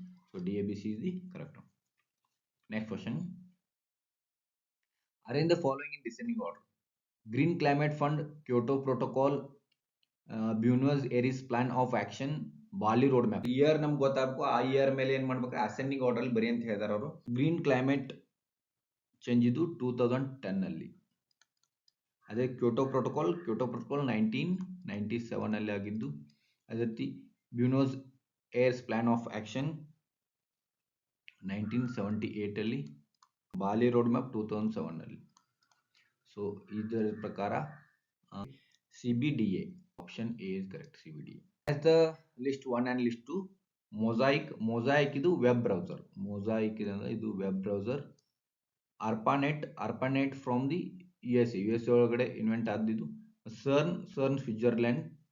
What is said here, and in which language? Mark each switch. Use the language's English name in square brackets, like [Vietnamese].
[English] So DABC is the correct one. Next question. Arrange the following in descending order. Green Climate Fund, Kyoto Protocol, Buenos Aires plan of action, Bali road map. [Kannada] Year ನಮ್ಗೆ ಗೊತ್ತಾಗಬೇಕು, ಆ year ಮೇಲೆ ಏನು ಮಾಡ್ಬೇಕು, ascending order ಬರಿ ಅಂತ ಹೇಳಿದಾರೆ ಅವರು. ಗ್ರೀನ್ ಕ್ಲೈಮೇಟ್ ಚೇಂಜ್ ಇದು 2010 ಅದೇ ಕ್ಯೋಟೋ ಪ್ರೋಟೋಕಾಲ್ 1997 ಆಗಿದ್ದು. ಅದೇ ರೀತಿ Buenos ಏರ್ಸ್ plan of action 1978 Bali road map 2007. So ಇದರ ಪ್ರಕಾರ CBDA. [English] Option A is correct, CBDA. As the list 1 and list 2, Mosaic [Kannada] ಇದು ವೆಬ್ ಬ್ರೌಸರ್. ಇದು web browser. ARPANET from the USA ಒಳಗಡೆ ಇನ್ವೆಂಟ್ ಆದಿದ್ದು. CERN Switzerland.